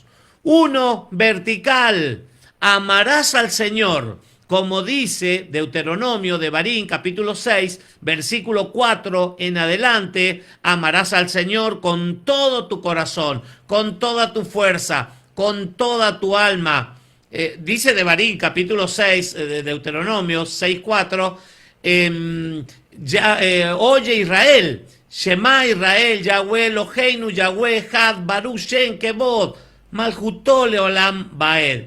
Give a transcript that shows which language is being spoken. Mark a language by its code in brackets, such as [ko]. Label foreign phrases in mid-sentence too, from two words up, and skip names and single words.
[es] Uno, vertical, amarás al Señor, como dice Deuteronomio de Barín, capítulo 6, versículo 4 en adelante, amarás al Señor con todo tu corazón, con toda tu fuerza, con toda tu alma. Dice de Barín, capítulo 6, de Deuteronomio 6, 4, oye Israel, [he] שמע ישראל, יהוה אלהינו, יהוה אחד, ברוך שם כבוד, מלכותו לעולם ועד.